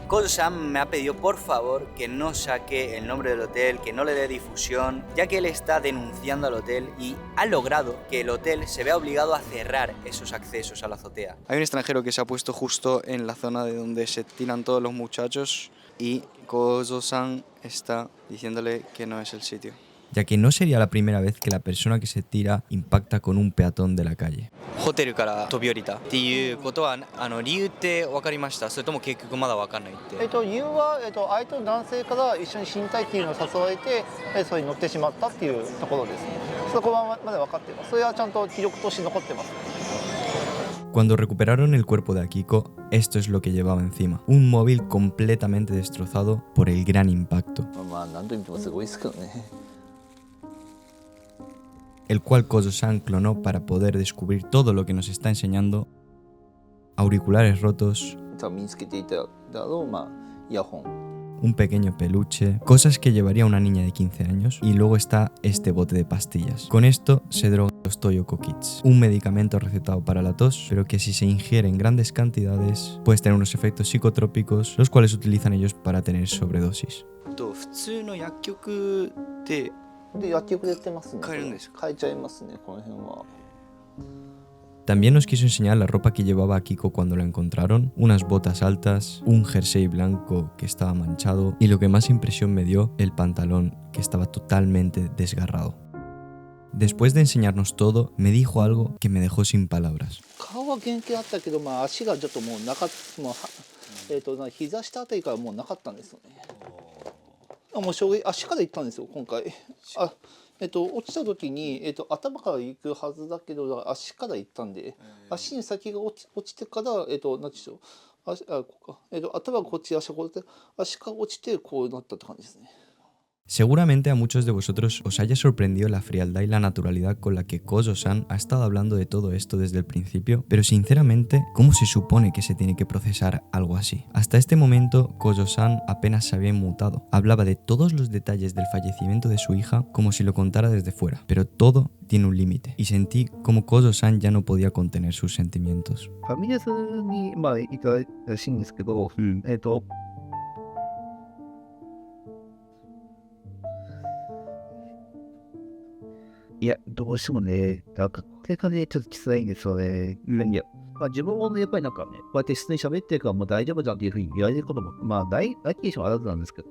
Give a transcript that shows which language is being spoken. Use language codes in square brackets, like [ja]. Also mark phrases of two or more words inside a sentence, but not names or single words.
[es] Kozo-san me ha pedido por favor que no saque el nombre del hotel, que no le dé difusión, ya que él está denunciando al hotel y ha logrado que el hotel se vea obligado a cerrar esos accesos a la azotea. Hay un extranjero que se ha puesto justo en la zona de donde se tiran todos los muchachos y Kozo-san está diciéndole que no es el sitio. Ya que no sería la primera vez que la persona que se tira impacta con un peatón de la calle. [ja] ホテルから飛び降りたっていうことは理由って分かりました？それとも結局まだ分かんないって？理由は、相手の男性から一緒に死にたいっていうのを誘われて、それに乗ってしまったっていうところですね。そこはまだ分かっています。それはちゃんと記録として残ってます。 [es] Cuando recuperaron el cuerpo de Akiko, esto es lo que llevaba encima. Un móvil completamente destrozado por el gran impacto. [ja] 何と言ってもすごいですけどね。 [es] El cual Kozo-san clonó para poder descubrir todo lo que nos está enseñando. Auriculares rotos, un pequeño peluche, cosas que llevaría una niña de 15 años, y luego está este bote de pastillas. Con esto se drogan los Toyoko Kids, un medicamento recetado para la tos, pero que si se ingiere en grandes cantidades puede tener unos efectos psicotrópicos, los cuales utilizan ellos para tener sobredosis. [ja] 普通の薬局で薬局で売ってますね。買えるんですか？買えちゃいますね、この辺は。 [es] También nos quiso enseñar la ropa que llevaba Akiko cuando la encontraron, unas botas altas, un jersey blanco que estaba manchado y lo que más impresión me dio, el pantalón que estaba totalmente desgarrado. Después de enseñarnos todo, me dijo algo que me dejó sin palabras. [ja] 顔は元気あったけど、まあ、足がちょっともうなかっもう膝下あたりからもうなかったんですよね。もう衝撃、足から行ったんですよ今回。落ちた時に、頭から行くはずだけど足から行ったんで、足に先が落ちてから、なんていうんでしょう、頭がこっち、足がこっち、足から落ちてこうなったって感じですね。 [es] Seguramente a muchos de vosotros os haya sorprendido la frialdad y la naturalidad con la que Kozo-san ha estado hablando de todo esto desde el principio, pero sinceramente, ¿cómo se supone que se tiene que procesar algo así? Hasta este momento, Kozo-san apenas se había inmutado. Hablaba de todos los detalles del fallecimiento de su hija como si lo contara desde fuera, pero todo tiene un límite, y sentí como Kozo-san ya no podía contener sus sentimientos. [ja] ファミレスに、まあ、いたらしいんですけど、いや、どうしてもね、なんか、これがね、ちょっときついんですよね。いや、まあ、自分もね、やっぱりなんかね、こうやって普通に喋ってるからもう大丈夫だっていうふうに言われることも、まあ、ないでしょ、あらずなんですけど。